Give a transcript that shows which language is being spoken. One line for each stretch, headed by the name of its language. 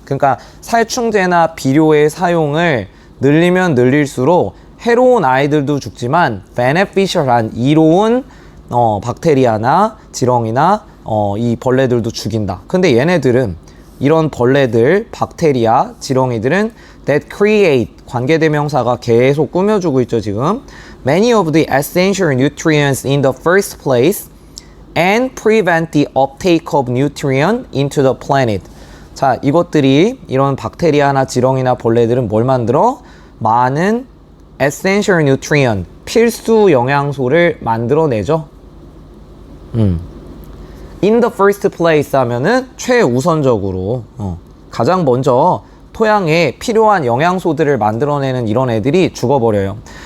Korean: 그러니까 살충제나 비료의 사용을 늘리면 늘릴수록 해로운 아이들도 죽지만 beneficial한 이로운 박테리아나 지렁이나 이 벌레들도 죽인다. 근데 얘네들은 이런 벌레들, 박테리아, 지렁이들은
English: that create,
Korean: 관계대명사가 계속 꾸며주고 있죠, 지금.
English: Many of the essential nutrients in the first place and prevent the uptake of nutrient into the planet.
Korean: 자, 이것들이, 이런 박테리아나 지렁이나 벌레들은 뭘 만들어? 많은
English: essential nutrient,
Korean: 필수 영양소를 만들어내죠.
English: In the first place
Korean: 하면은 최우선적으로 가장 먼저 토양에 필요한 영양소들을 만들어내는 이런 애들이 죽어버려요.